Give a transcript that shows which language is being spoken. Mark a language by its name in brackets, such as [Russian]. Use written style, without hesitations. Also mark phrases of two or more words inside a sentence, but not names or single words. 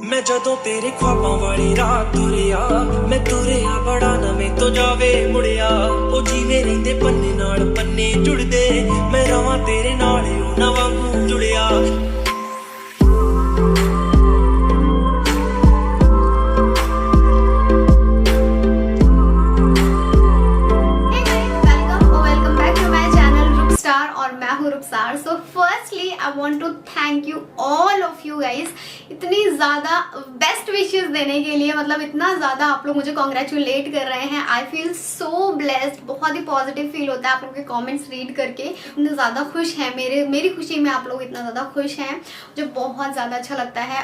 [Punjabi] ਜਦੋਂ ਤੇਰੇ ਖ਼ਾਬਾਂ ਵਾਲੀ ਰਾਤ ਤੁਰੀਆ ਮੈਂ ਤੁਰੀਆ ਬੜਾ ਨਵੇਂ ਤੋਂ ਜਾਵੇ ਮੁੜਿਆ ਓ ਜੀਵੇ ਰਹਿੰਦੇ ਪੰਨੇ ਨਾਲ ਪੰਨੇ ਜੁੜਦੇ ਮੈਂ ਰਵਾਂ ਤੇਰੇ ਨਾਲ ਉਨ੍ਹਾਂ ਵਾਂਗੂ ਜੁੜਿਆ। [Hindi] और मैं हूँ रुखसार। [English] So firstly I want to thank you all of you guys [Hindi] इतनी ज़्यादा बेस्ट विशेस देने के लिए। मतलब इतना ज़्यादा आप लोग मुझे कॉन्ग्रेचुलेट कर रहे हैं। [English] I feel so blessed. [Hindi] बहुत ही [English] positive feel [Hindi] होता है आप लोगों के [English] comments read [Hindi] करके। इतने ज़्यादा खुश हैं मेरी खुशी में आप लोग इतना ज़्यादा खुश हैं, मुझे बहुत ज़्यादा अच्छा लगता है।